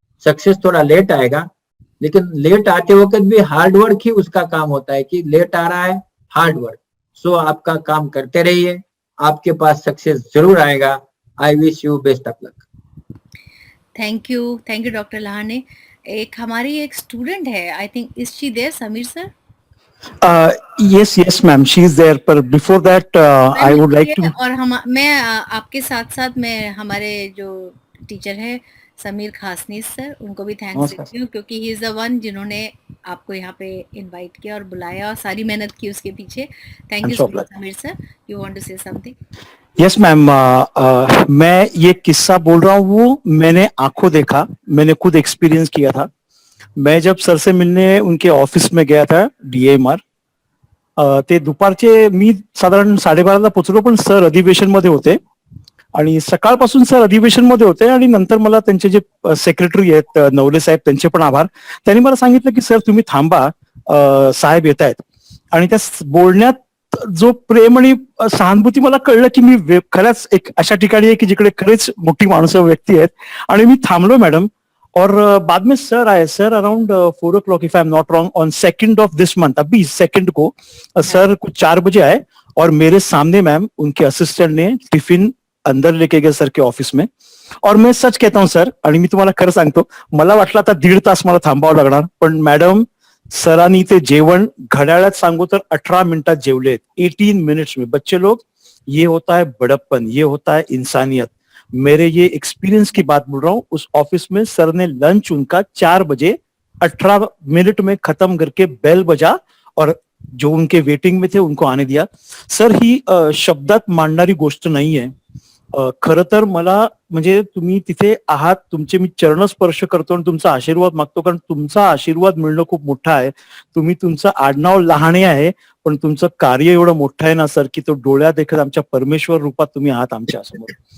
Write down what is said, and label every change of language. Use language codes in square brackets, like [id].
[hi] Success थोड़ा late आएगा, लेकिन लेट आते वक्त भी हार्ड वर्क ही उसका काम होता है कि लेट आ रहा है, हार्ड वर्क. सो आपका काम करते रहिए, आपके पास सक्सेस जरूर आएगा. [en] I wish you best of luck. Thank you doctor Lahane. [hi] एक हमारी एक स्टूडेंट है, [en] I think is she there, [hi] Sameer sir? [en] yes ma'am, she is there, but before that I would like to. [hi] और मैं आपके साथ साथ मैं हमारे जो टीचर है समीर खासनी सर, उनको भी थैंक्स देती हूँ क्योंकि [en] he is the one [hi] जिन्होंने आपको यहाँ पे इनवाइट किया और बुलाया और सारी मेहनत की उसके पीछे. [en] Thank you so much Sameer sir. You want to say something? [hi] यस मैम, मैं ये किस्सा बोल रहा हूँ, वो मैंने आंखों देखा, मैंने खुद एक्सपीरियंस किया था. मैं जब सर से मिलने उनके ऑफिस में गया था [mr] DMR, ते दुपारचे मी साधारण 12:30ला पोहोचलो, पण सर अधिवेशन मध्ये होते आणि सकाळपासून सर अधिवेशन मध्ये होते. आणि नंतर मला त्यांचे जे सेक्रेटरी आहेत नवले साहेब, त्यांचे पण आभार. त्यांनी मला सांगितलं की सर तुम्ही थांबा, साहेब येत आहेत. आणि त्या बोलण्यात जो प्रेम आणि सहानुभूती मला कळलं की मी खरंच एक अशा ठिकाणी आहे की जिकडे खरेच मोठी माणसं व्यक्ती आहेत. आणि मी थांबलो मॅडम. [hi] और बाद में सर आए [en] Sir around 4 o'clock if I am not wrong on 2nd of this month. [hi] अभी 2nd को सर कुछ 4 बजे आए और मेरे सामने मैम उनके असिस्टेंट ने टिफिन अंदर लेके गए सर के ऑफिस में. और मैं सच कहता हूँ सर, [mr] आणि मी तुम्हाला खरं सांगतो, मला वाटलं आता 1.5 तास मला थांबावं लागणार, पण मॅडम सरांनी ते जेवण घड्याळात सांगू तर 18 मिनिटात जेवलेत. [hi] 18 मिनट्स में. बच्चे लोग, ये होता है बड़प्पन, ये होता है इंसानियत. मेरे ये एक्सपीरियंस की बात बोल रहा हूँ. उस ऑफिस में सर ने लंच उनका 4 बजे 18 मिनट में खत्म करके बेल बजा और जो उनके वेटिंग में थे उनको आने दिया. [mr] सर ही शब्दात मांडणारी गोष्ट नाहीये. खरं तर मला म्हणजे तुम्ही तिथे आहात, तुमचे मी चरण स्पर्श करतो आणि तुमचा आशीर्वाद मागतो, कारण तुमचा आशीर्वाद मिळणं खूप मोठं आहे. तुम्ही तुमचं आडनाव लहाने आहे पण तुमचं कार्य एवढं मोठं आहे ना सर की तो डोळ्यात देखत आमच्या परमेश्वर रूपात तुम्ही आहात आमच्या समोर.